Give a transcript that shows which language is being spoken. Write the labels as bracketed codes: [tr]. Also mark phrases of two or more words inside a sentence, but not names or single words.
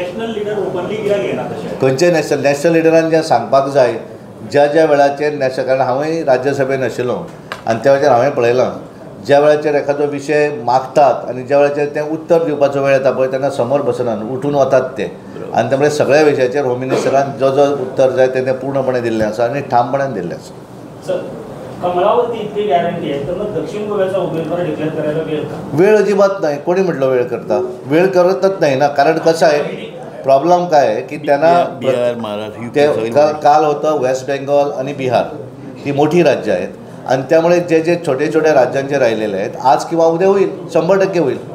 [kok] खंयचे नॅशनल लिडरान जें सांगपाक जाय ज्या वेळाचेर नॅशनल, कारण हांवूय राज्यसभेन आशिल्लो आनी त्या वेळाचेर हांवें पळयलां ज्या वेळाचेर एखादो विशय मागतात आनी ज्या वेळाचेर तें उत्तर दिवपाचो वेळ येता पळय तेन्ना समोर बसनात, उठून वतात ते. आनी त्यामुळे सगळ्या विशयाचेर होम मिनिस्टरान जो उत्तर जाय तें पूर्णपणे दिल्लें आसा आनी ठामपणान दिल्लें आसा. [mr] कमळावरती इतकी गॅरंटी आहे तर मग दक्षिण गोव्याचा उमेदवार डिक्लेअर करायला वेळ का? वेळ अजिबात नाही. कोणी म्हटलं वेळ करता? वेळ करतच नाही ना. कारण कसं आहे, प्रॉब्लेम काय आहे की त्यांना बिहार, महाराष्ट्र ते काल होतं वेस्ट बेंगॉल आणि बिहार ही मोठी राज्य आहेत आणि त्यामुळे जे जे छोटे छोटे राज्यांचे राहिलेले आहेत आज किंवा उद्या होईल, 100% होईल.